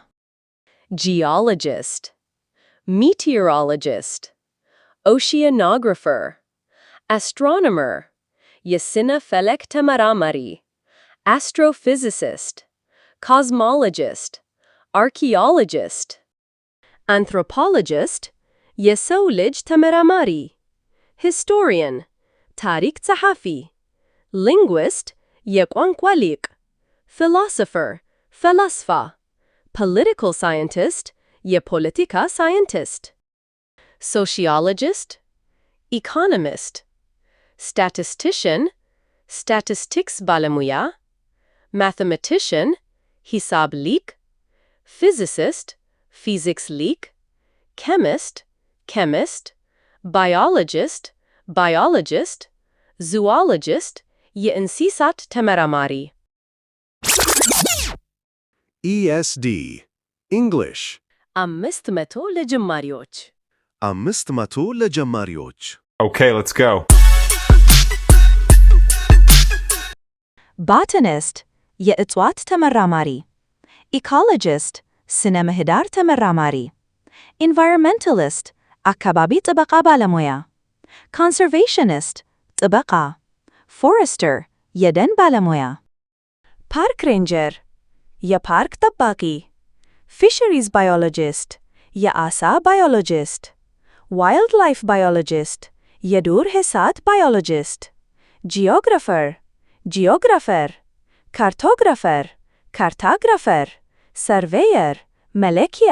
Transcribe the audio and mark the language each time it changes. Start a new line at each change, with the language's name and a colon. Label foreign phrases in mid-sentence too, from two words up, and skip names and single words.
English: geologist meteorologist oceanographer astronomer
Amharic: የስነ ፈለክ ተመራማሪ
English: astrophysicist cosmologist archaeologist anthropologist
Amharic: የሰው ልጅ ተመራማሪ historian ታሪክ ጸሐፊ linguist የቋንቋ ሊቅ philosopher ፈላስፋ
English: political scientist
Amharic: የፖለቲካ
English: ሳይንቲስት sociologist economist statistician statistics ባለሙያ mathematician
Amharic: ሂሳብ ሊቅ
English: physicist physics ሊቅ chemist chemist biologist biologist zoologist
Amharic: የእንስሳት ተመራማሪ
English: ESD English
Amharic: 500 ለጀማሪዎች 500 ለጀማሪዎች
English: Okay, let's go.
Amharic: botanist የእጽዋት ተመራማሪ ecologist ስነ ምህዳር ተመራማሪ። ኢንቫይሮንመንታሊስት አካባቢ ጥበቃ ባለሙያ። ኮንሰርቬሽኒስት ጥበቃ። ፎረስተር የደን ባለሙያ።
English: park ranger
Amharic: የፓርክ ጠባቂ።
English: fisheries biologist
Amharic: የአሳ ባዮሎጂስት።
English: wild life biologist
Amharic: የዱር እንስሳት ባዮሎጂስት።
English: geographer geographer። cartographer cartographer።
Amharic: ሰርቬየር መለኪያ።